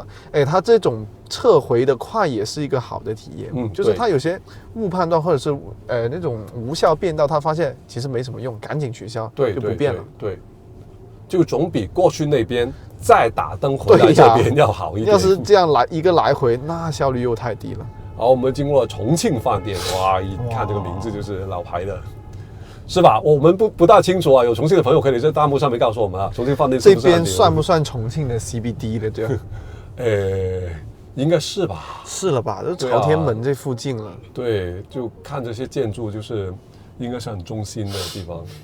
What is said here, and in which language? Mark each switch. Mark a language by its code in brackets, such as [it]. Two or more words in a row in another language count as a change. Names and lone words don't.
[zh] 它這種撤回的快也是一個好的體驗，就是它有些誤判斷或者是那種無效變道，他發現其實沒什麼用，趕緊取消，就不變了。對，就總比過去那邊再打燈回來這邊要好一點。要是這樣一個來回，那效率又太低了。好，我們經過了重慶飯店，哇，一看這個名字就是老牌的。是吧？我們不大清楚啊，有重慶的朋友可以在彈幕上面告訴我們啊。重慶飯店是不是這邊算不算重慶的 CBD 的？對，應該是吧？是了吧？就朝天門這附近了。對，就看這些建築，就是應該是很中心的地方。